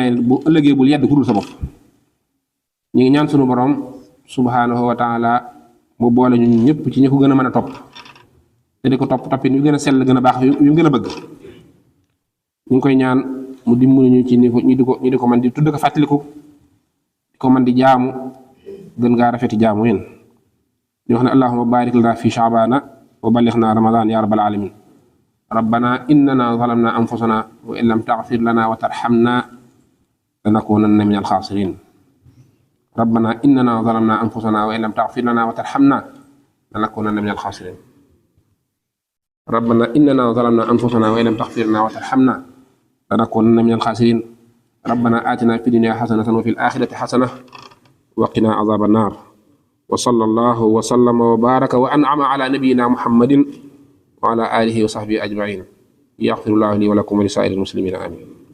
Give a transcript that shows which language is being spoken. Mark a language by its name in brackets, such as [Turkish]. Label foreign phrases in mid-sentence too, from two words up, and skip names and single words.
[Wolof] leneen bu ëllëgee bul yedd ku dul sa bopp ñu ngi ñaan sunu borom [Arabic] سبحانه وتعالى [Wolof] mu boole ñu ñëpp ci ñi ko gën a mën a topp te di ko toppin yu gën a sell gën a baax yu gën a bëgg ñu ngi koy ñaan mu dimbali ñu ci ñu di ko man di tudd ko fàttaliku di ko man di jaamu gën ngaa rafeti jaamu yéen di wax [Arabic] ne اللهم بارك لنا في شعبان وبلغنا رمضان يا رب العالمين ربنا إننا ظلمنا أنفسنا وإن لم تغفر لنا وترحمنا لنكونن من الخاسرين ربنا إننا ظلمنا أنفسنا وإن لم تغفر لنا وترحمنا لنكونن من الخاسرين ربنا إننا ظلمنا أنفسنا وإن لم تغفر لنا وترحمنا لنكونن من الخاسرين ربنا آتنا في الدنيا حسنة وفي الآخرة حسنة وقنا عذاب النار وصلى الله وسلم وبارك وأنعم على نبينا محمد وعلى آله وصحبه أجمعين يغفر الله لي ولكم ولسائر المسلمين آمين